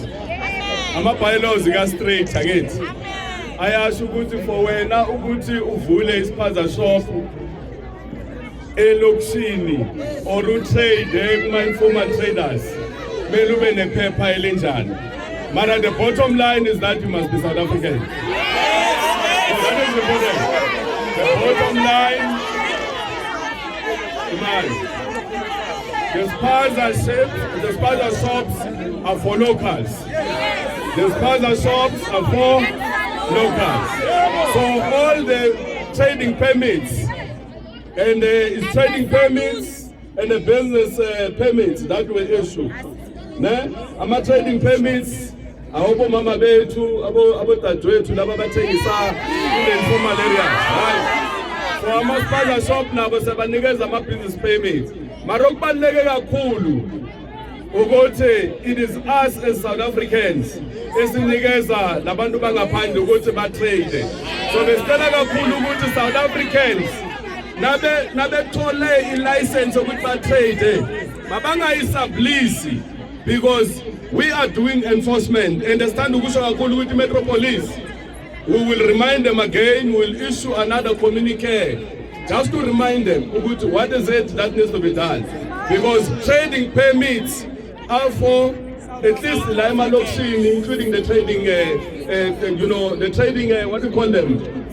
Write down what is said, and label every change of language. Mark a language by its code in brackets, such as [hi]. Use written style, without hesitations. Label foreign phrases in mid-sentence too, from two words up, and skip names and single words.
[zu] Ama-bylaws ka-straight akithi ayasho ukuthi for wena ukuthi uvule ispaza shop elokishini or utrade kuma- [en] informal traders [zu] kumele ube nephepha elinjani. Mara, [en] the bottom line is that you must be South African. That is important. The bottom line, the spaza shops are for locals. The spaza shops are for locals. So all the trading permits and the trading permits and the business permits that were issued. [zu] Ama [en] trading permits [zu] abo mama bethu abo dadwethu laba bathengisa [en] informal areas right [zu] so ama [en] spaza shop [zu] nabo sebanikeza ama [en] business permits [zu] mara okubaleke kakhulu ukuthi [en] it is us as South Africans [zu] esinikeza labantu bangaphandle ukuthi ba trade so besicela kakhulu ukuthi [en] South Africans [zu] nabethole i-license ukuthi ba trade mabangayisublisi [en] because we are doing enforcement. Understand the Metro Police. We will remind them again, we will issue another communique just to remind them what is it that needs to be done. Because trading permits are for at least Lima Lokshini, including the trading, the trading, what do you call them?